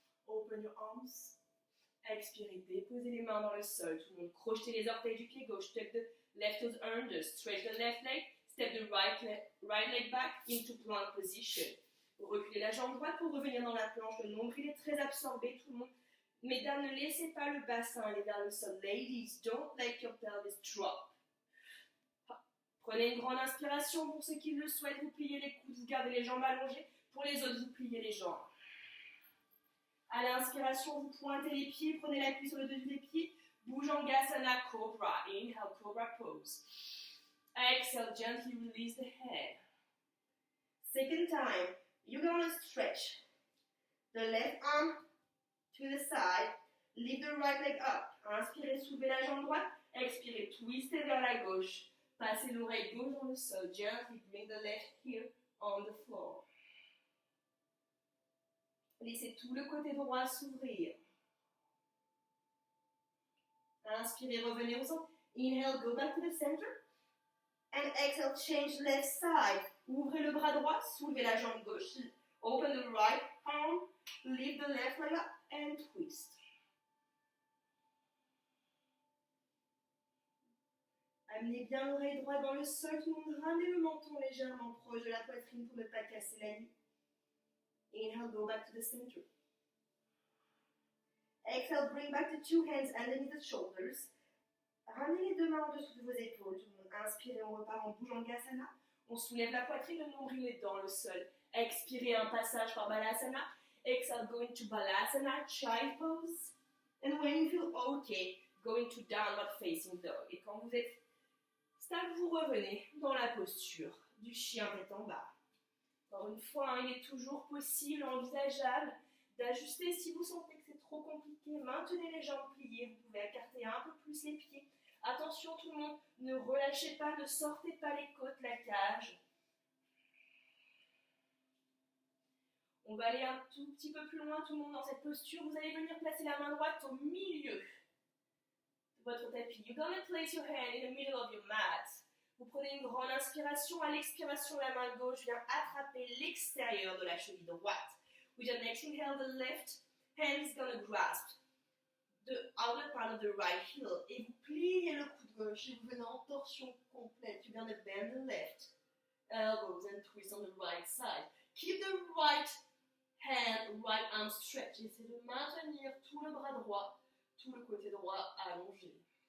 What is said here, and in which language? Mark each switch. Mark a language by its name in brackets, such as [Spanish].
[English] Open your arms. [French] Expirez, déposez les mains dans le sol. Tout le monde, crochetez les orteils du pied gauche. [English] Step the left toes under. Stretch the left leg. Step the right leg back into plank position. [French] Reculez la jambe droite pour revenir dans la planche. Le nombril est très absorbé, tout le monde. Mesdames, ne laissez pas le bassin aller vers le sol. [English] Ladies, don't let your pelvis drop. [French] Prenez une grande inspiration. Pour ceux qui le souhaitent, vous pliez les coudes, vous gardez les jambes allongées. Pour les autres, vous pliez les jambes. À l'inspiration, vous pointez les pieds, prenez l'appui sur le dessus des pieds. [English] Bhujangasana Cobra. Inhale, Cobra pose. Exhale, gently release the head. Second time, you're going to stretch the left arm to the side. Lift the right leg up. [French] Inspirez, soulevez la jambe droite. Expirez, twistez vers la gauche. Passez l'oreille gauche dans le sol. [English] Gently bring the left heel on the floor. [French] Laissez tout le côté droit s'ouvrir. Inspirez, revenez au centre. [English] Inhale, go back to the center. And exhale, change left side. [French] Ouvrez le bras droit, soulevez la jambe gauche. [English] Open the right arm, lift the left leg up and twist. [French] Amenez bien l'oreille droite dans le sol, tout le monde ramenez le menton légèrement proche de la poitrine pour ne pas casser la nuque. [English] Inhale, go back to the center. Exhale, bring back the two hands underneath the shoulders. [French] Ramenez les deux mains en dessous de vos épaules. Tout le monde inspirez, on repart en Bhujangasana. On soulève la poitrine, le nombril est dans le sol. Expirez un passage par Balasana. [English] Exhale, go into Balasana, Child Pose. And when you feel okay, go into Downward Facing Dog. [French] Et quand vous êtes stable, vous revenez dans la posture du chien tête en bas. Encore une fois, il est toujours possible, envisageable, d'ajuster si vous sentez que c'est trop compliqué. Maintenez les jambes pliées, vous pouvez écarter un peu plus les pieds. Attention tout le monde, ne relâchez pas, ne sortez pas les côtes, la cage. On va aller un tout petit peu plus loin, tout le monde dans cette posture. Vous allez venir placer la main droite au milieu de votre tapis. [English] You're gonna place your hand in the middle of your mat. [French] Vous prenez une grande inspiration. À l'expiration, la main gauche vient attraper l'extérieur de la cheville droite. [English] With your next inhale, the left hand is gonna grasp the outer part of the right heel. [French] Et vous pliez le coude gauche et vous venez en torsion complète. [English] You're gonna bend the left elbows and twist on the right side. Keep the right hand, right arm stretched. [French] Essayez de maintenir tout le bras droit, tout le côté droit allongé.